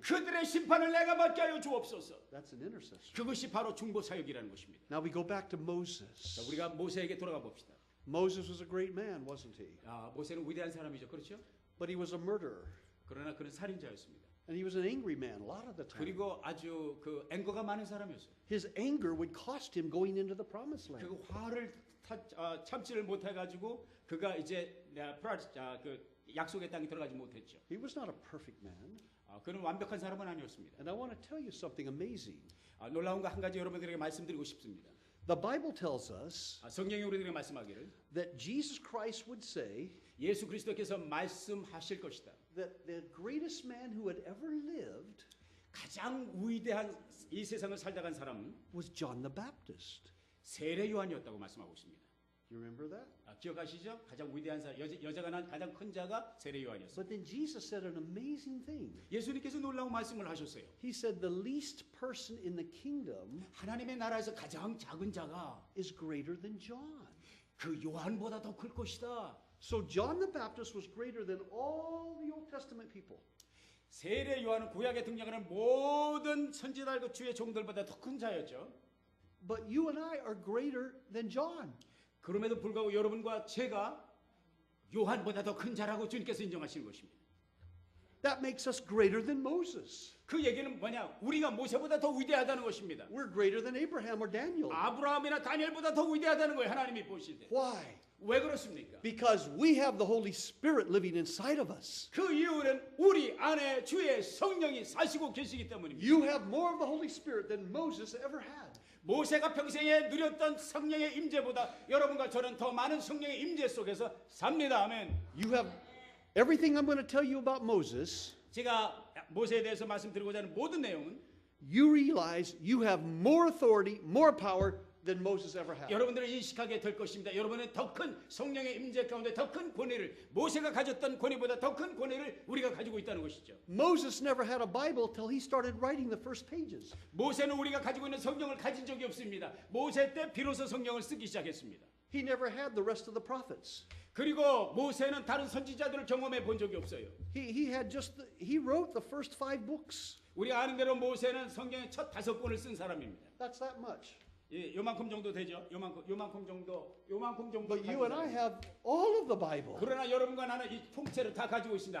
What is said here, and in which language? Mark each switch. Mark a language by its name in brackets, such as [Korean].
[Korean] 그들의 심판을 내가 받게 하여 주옵소서. [English] That's an intercessor. [Korean] 그것이 바로 중보 사역이라는 것입니다. [English] Now we go back to [Korean] 자, [English] Moses. [Korean] 우리가 모세에게 돌아가 봅시다. [English] Moses was a great man, wasn't he? [Korean] 모세는 위대한 사람이죠. 그렇죠? [English] But he was a murderer. [Korean] 그러나 그는 살인자였습니다. [English] And he was an angry man a lot of the time. [Korean] 그리고 아주 그 앵거가 많은 사람이었어요. [English] His anger would cost him going into the promised land. [Korean] 그 화를 참지를 못해 가지고 그가 이제 그 약속의 땅에 들어가지 못했죠. [English] He was not a perfect man. [Korean] 그는 완벽한 사람은 아니었습니다. [English] And I want to tell you something amazing. [Korean] 놀라운 거 한 가지 여러분들에게 말씀드리고 싶습니다. [English] The Bible tells us [Korean] 성경이 우리들에게 말씀하기를 [English] that Jesus Christ would say, [Korean] 예수 그리스도께서 말씀하실 것이다. [English] that the greatest man who had ever lived [Korean] 가장 위대한 이 세상을 살다 간 사람은 [English] was John the Baptist. [Korean] 세례 요한이었다고 말씀하고 있습니다. [English] Do you remember that? [Korean] 기억하시죠? 가장 위대한 사람, 여자가 난 가장 큰 자가 세례 요한이었어요. [English] But then Jesus said an amazing thing. [Korean] 예수님께서 놀라운 말씀을 하셨어요. [English] He said the least person in the kingdom [Korean] 하나님의 나라에서 가장 작은 자가 [English] is greater than John. [Korean] 그 요한보다 더 클 것이다. [English] So John the Baptist was greater than all the Old Testament people. [Korean] 세례 요한은 구약에 등장하는 모든 선지자들 주의 종들보다 더 큰 자였죠. [English] But you and I are greater than John. [Korean] 그럼에도 불구하고 여러분과 제가 요한보다 더 큰 자라고 주님께서 인정하시는 것입니다. [English] That makes us greater than Moses. [Korean] 그 얘기는 뭐냐? 우리가 모세보다 더 위대하다는 것입니다. [English] We're greater than Abraham or Daniel. [Korean] 아브라함이나 다니엘보다 더 위대하다는 거예요. 하나님이 보실 때. [English] Why? [Korean] 왜 그렇습니까? [English] Because we have the Holy Spirit living inside of us. [Korean] 그 이유는 우리 안에 주의 성령이 사시고 계시기 때문입니다. [English] You have more of the Holy Spirit than Moses ever had. [Korean] 모세가 평생에 누렸던 성령의 임재보다 여러분과 저는 더 많은 성령의 임재 속에서 삽니다. 아멘. [English] You have everything I'm going to tell you about Moses. [Korean] 제가 모세에 대해서 말씀드리고자 하는 모든 내용은 [English] You realize you have more authority, more power than Moses ever had. [Korean] 여러분들은 인식하게 될 것입니다. 여러분은 더 큰 성령의 임재 가운데 더 큰 권위를 모세가 가졌던 권위보다 더 큰 권위를 우리가 가지고 있다는 것이죠. [English] Moses never had a Bible till he started writing the first pages. [Korean] 모세는 우리가 가지고 있는 성경을 가진 적이 없습니다. 모세 때 비로소 성경을 쓰기 시작했습니다. [English] He never had the rest of the prophets. [Korean] 그리고 모세는 다른 선지자들을 경험해 본 적이 없어요. [English] He wrote the first 5 books. [Korean] 우리가 아는 대로 모세는 성경의 첫 5권을 쓴 사람입니다. [English] That's that much. [Korean] 예, 요만큼 정도 되죠. 요만큼 정도. [English] But you and I have all of the Bible. [Korean] 그러나 여러분과 나는 이 통째를 다 가지고 있습니다.